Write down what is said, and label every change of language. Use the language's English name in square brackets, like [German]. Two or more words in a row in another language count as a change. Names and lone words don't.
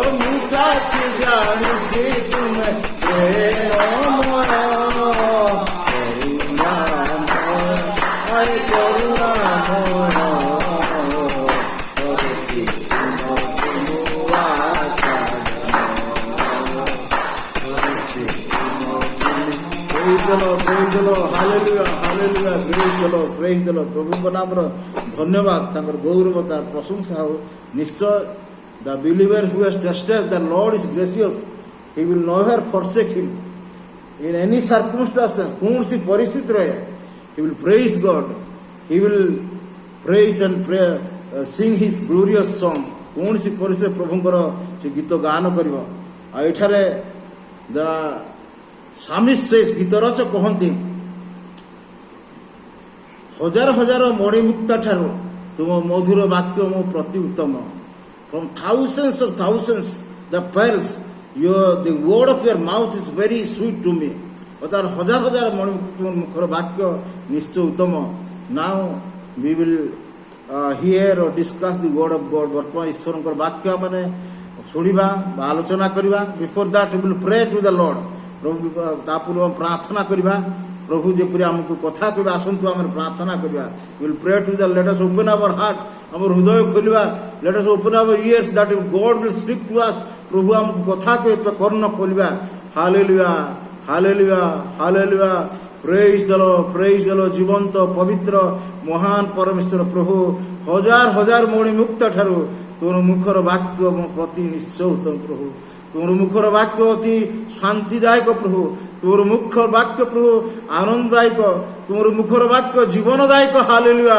[Odia] ମୁଁ ଚାଚି ଜାଣିଛି ତୁମେ ପ୍ରେମମୟ କରୁଣାମୟ କରୁଛି ତୁମକୁ ମୁଁ ଆଶା କରୁଛି ତୁମକୁ। [English] Praise the Lord. Praise the Lord. Hallelujah. Hallelujah. Praise the Lord. Praise the Lord. [Odia] ପ୍ରଭୁଙ୍କ ନାମର ଧନ୍ୟବାଦ। ତାଙ୍କର ଗୌରବ ତାର ପ୍ରଶଂସା ହଉ। [English] ନିଶ୍ଚୟ the believer who has tested the Lord is gracious, he will never forsake him in any circumstances। [Odia] କୌଣସି ପରିସ୍ଥିତି ରହେ [English] he will praise God, he will praise and pray, sing his glorious song। [Odia] କୌଣସି ପରିସ୍ଥିତିରେ ପ୍ରଭୁଙ୍କର ସେ ଗୀତ ଗାନ କରିବ। ଆଉ ଏଠାରେ [English] the psalmist says, [Odia] ଗୀତ ରଚକ କହନ୍ତି ହଜାର ହଜାର ମଣିମୁକ୍ତା ଠାରୁ ତୁମ ମଧୁର ବାକ୍ୟ ମୋ ପ୍ରତି ଉତ୍ତମ। [English] From thousands of thousands the pearls, the word of your mouth is very sweet to me। [Bangla] অর্থাৎ হাজার হাজার মুখর বাক্য নিশ্চয় উত্তম। [English] Now we will hear or discuss the word of God। [Odia] ବର୍ତ୍ତମାନ ଈଶ୍ୱରଙ୍କର ବାକ୍ୟ ମାନେ ଶୁଣିବା ବା ଆଲୋଚନା କରିବା। [English] Before that we will pray to the Lord। [Odia] ପ୍ରଭୁ ତା ପୂର୍ବ ପ୍ରାର୍ଥନା କରିବା। ପ୍ରଭୁ ଯେପରି ଆମକୁ କଥା କହିବା ଆସନ୍ତୁ ଆମେ ପ୍ରାର୍ଥନା କରିବା। [English] We will pray to the Lord। Let us open our heart। [Odia] ଆମର ହୃଦୟ ଖୋଲିବା। [English] Let us open our ears that God will speak to us। [Odia] ପ୍ରଭୁ ଆମକୁ କଥା କହିବା କର୍ଣ୍ଣ ଖୋଲିବା। [English] Hallelujah, hallelujah, hallelujah। Praise the Lord, praise the Lord। [Odia] ଜୀବନ୍ତ ପବିତ୍ର ମହାନ ପରମେଶ୍ୱର ପ୍ରଭୁ ହଜାର ହଜାର ମଣିମୁକ୍ତ ଠାରୁ ତୋର ମୁଖର ବାକ୍ୟ ମୋ ପ୍ରତି ନିଶ୍ଚୟ ଉତ୍ତମ ପ୍ରଭୁ। ତୋର ମୁଖର ବାକ୍ୟ ଅତି ଶାନ୍ତିଦାୟକ ପ୍ରଭୁ। ତୋର ମୁଖର ବାକ୍ୟ ପ୍ରଭୁ ଆନନ୍ଦଦାୟକ। ତୁମର ମୁଖର ବାକ୍ୟ ଜୀବନଦାୟକ। ହାଲେଲୁୟା।